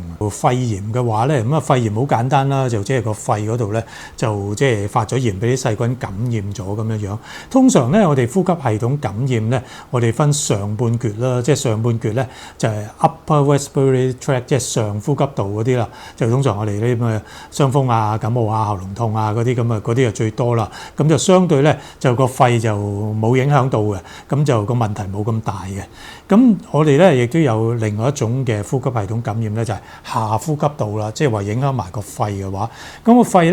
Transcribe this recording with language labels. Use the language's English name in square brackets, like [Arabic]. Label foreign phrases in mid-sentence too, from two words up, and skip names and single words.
[Cantonese] 肺炎嘅話咧，肺炎好簡單啦，就即係個肺嗰度咧就即係發咗炎，俾啲細菌感染咗咁樣。通常咧我哋呼吸系統感染咧，我哋分上半橛啦， 啦，即係上半橛咧就係 [English] upper respiratory tract， [Cantonese] 即係上呼吸道嗰啲啦，就通常我哋呢啲咁嘅傷風啊、感冒啊、喉嚨痛啊嗰啲咁啊，嗰啲就最多啦。咁就相對咧就個肺就冇影響到嘅，咁就個問題冇咁大嘅。咁我哋咧亦都有另外一種嘅呼吸系統感染咧，就係下呼吸道啦，即係話影響埋個肺嘅話，咁個肺